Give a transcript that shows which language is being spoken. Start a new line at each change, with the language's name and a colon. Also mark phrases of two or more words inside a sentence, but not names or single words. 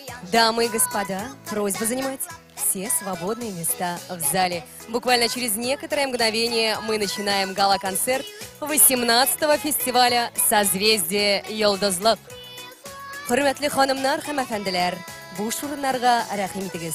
Russian: Дамы и господа, просьба занимать все свободные места в зале. Буквально через некоторое мгновение мы начинаем гала-концерт 18-го фестиваля «Созвездие Йолдозлык».
Tatar: Хөрмәтле ханымнар һәм әфәнделәр, бу шурыннарга рәхим итегез.